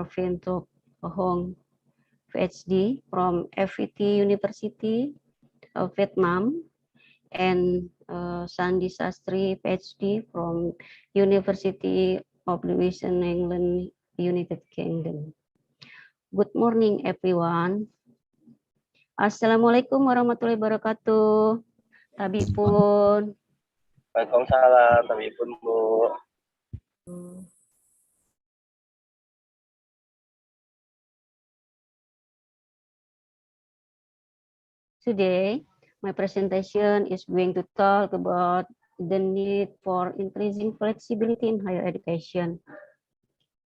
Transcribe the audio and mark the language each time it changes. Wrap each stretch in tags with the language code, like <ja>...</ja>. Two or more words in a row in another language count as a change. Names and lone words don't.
<en>Phin Trung Hong, PhD from FPT University of Vietnam, and Sandhya Sastry, PhD from University of Labuhan, England, United Kingdom. Good morning, everyone.</en> <ar>السلام عليكم ورحمة الله وبركاته.</ar> <id>Tabi pun. Waalaikumsalam, tabi pun, Bu.</id> <en>Today, my presentation is going to talk about the need for increasing flexibility in higher education.</en>